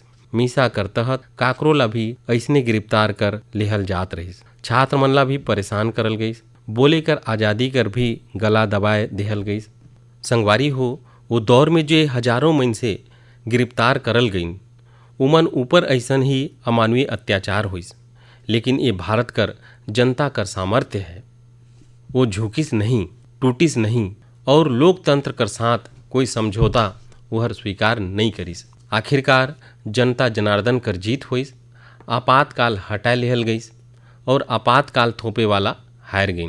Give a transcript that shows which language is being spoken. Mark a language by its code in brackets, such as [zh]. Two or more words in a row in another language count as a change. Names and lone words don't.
[hne] मीसा कर तहत काकरो ला भी ऐसने गिरफ्तार कर लेहल जात रहीस। छात्र मन ला भी परेशान करल गईस। बोले कर आज़ादी कर भी गला दबाए देहल गईस। संगवारी हो, वो दौर में जे हजारों मन से गिरफ्तार करल गईन, उमन ऊपर ऐसन ही अमानवीय अत्याचार होइस। लेकिन ये भारत कर जनता कर सामर्थ्य है। वो झुकिस नहीं, टूटिस नहीं और लोकतंत्र कर साथ कोई समझौता वहर स्वीकार नहीं करिस। आखिरकार जनता जनार्दन कर जीत होइस, आपातकाल हटा लेहल गईस और आपातकाल थोपे वाला हार गईन।